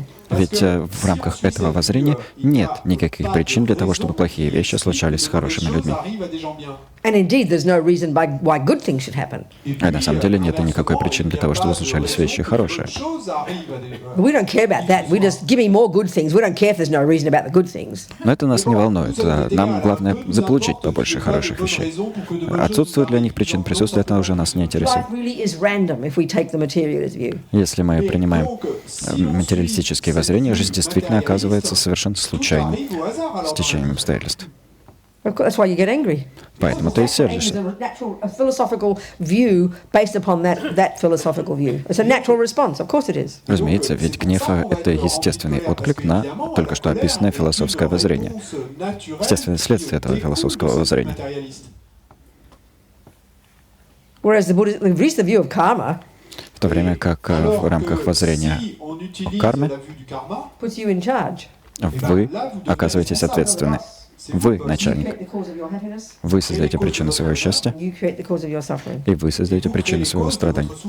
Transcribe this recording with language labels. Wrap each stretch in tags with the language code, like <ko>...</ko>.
<ru>Ведь в рамках этого воззрения нет никаких причин для того, чтобы плохие вещи случались с хорошими людьми.</ru> <en>And indeed, there's no reason why good things should happen.</en> <ru>А на самом деле нет и никакой причины для того, чтобы случались вещи хорошие.</ru> <en>We don't care about that. We just give me more good things. We don't care if there's no reason about the good things.</en> <ru>Но это нас не волнует. Нам главное заполучить побольше хороших вещей. Отсутствует для них причин, присутствие этого уже нас не интересует.</ru> <en>Life really is random if we take the materialist view.</en> <ru>Если мы принимаем материалистические воззрения, жизнь действительно оказывается совершенно случайным стечением обстоятельств.</ru> <en>Of course, that's why you get angry.</en> <ru>Поэтому ты и сердишься.</ru> <en>A philosophical view based upon that philosophical view. It's a natural response. Of course it is.</en> <ru>Разумеется, ведь гнев — это естественный отклик на только что описанное философское воззрение. Естественное следствие этого философского воззрения.</ru> <en>Whereas the Buddhist view of karma</en> <ru>В то время как в рамках воззрения о карме</ru> <en>puts you in charge.</en> <ru>вы оказываетесь ответственны. Вы начальник. Вы создаете причину своего счастья, и вы создаете причину своего страдания.</ru>